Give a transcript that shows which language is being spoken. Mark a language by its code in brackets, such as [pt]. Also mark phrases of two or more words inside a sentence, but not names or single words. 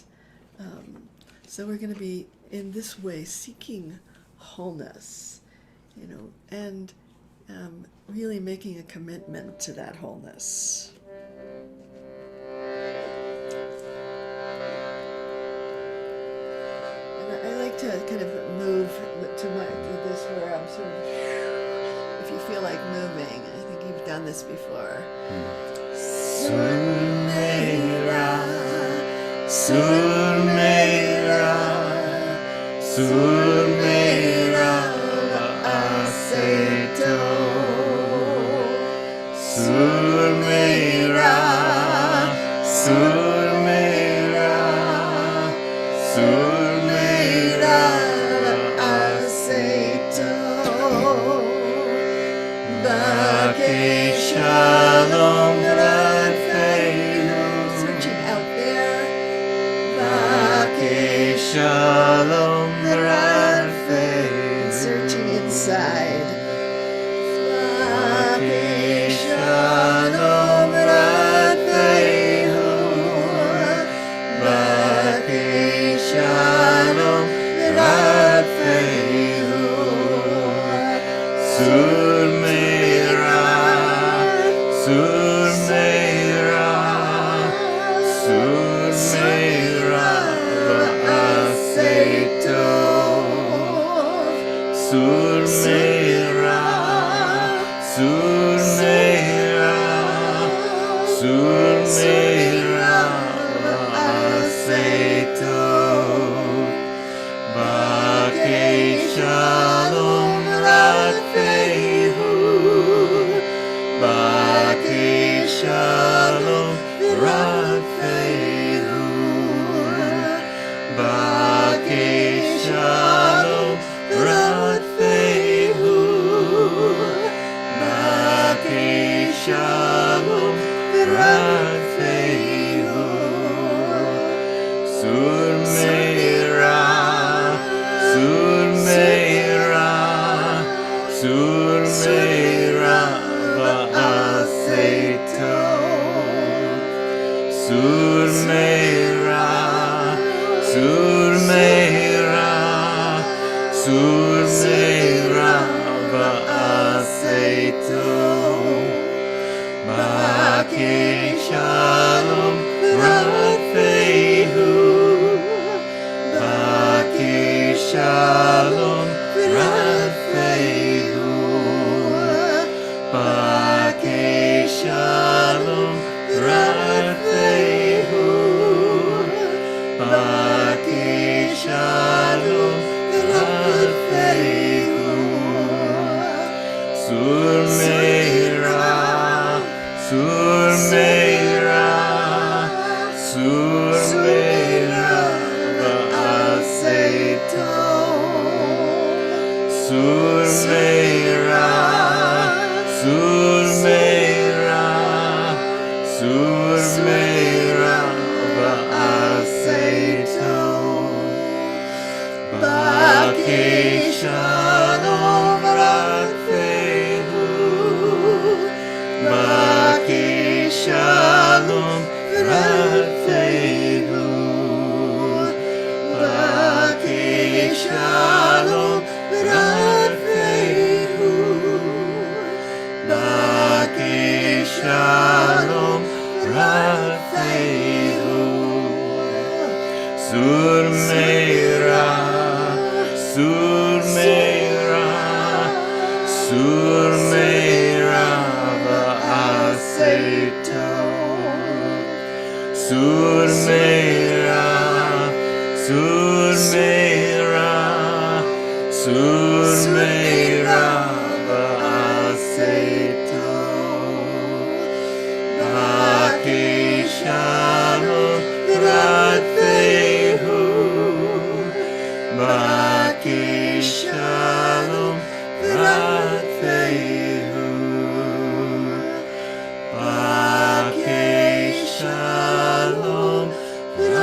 [en] So we're going to be, in this way, seeking wholeness, and really making a commitment to that wholeness. And I like to kind of move to this where I'm sort of, if you feel like moving, I think you've done this before. [he] סור מרע, סור מרע, סור מרע, ועשה. סור מרע, סור מרע, סור מרע, ועשה. בקש שלום, ורדפהו. [en] Searching out there. [he] בקש שלום, ורדפהו. [en] Searching inside. [he] בקש שלום, ורדפהו. בקש שלום, ורדפהו. סור מרע, סור מרע, סור מרע, ועשה. סור מרע, סור מרע, סור מרע, ועשה. בקש שלום, ורדפהו. בקש שלום, ורדפהו. בקש שלום, ורדפהו. בקש שלום, ורדפהו. סור מרע, סור מרע, סור מרע, ועשה. סור מרע, סור מרע, סור מרע, ועשה. בקש שלום, ורדפהו. בקש שלום, ורדפהו. בקש שלום, ורדפהו. בקש שלום, ורדפהו. סור מרע, סור מרע, סור מרע, ועשה. סור מרע, סור מרע, סור מרע, ועשה. בקש שלום, ורדפהו. בקש שלום, ורדפהו. בקש שלום, ורדפהו. בקש שלום, ורדפהו. סור מרע, סור מרע, סור מרע, ועשה. סור מרע, סור מרע, סור מרע, ועשה. בקש שלום, ורדפהו. בקש שלום, ורדפהו. בקש שלום,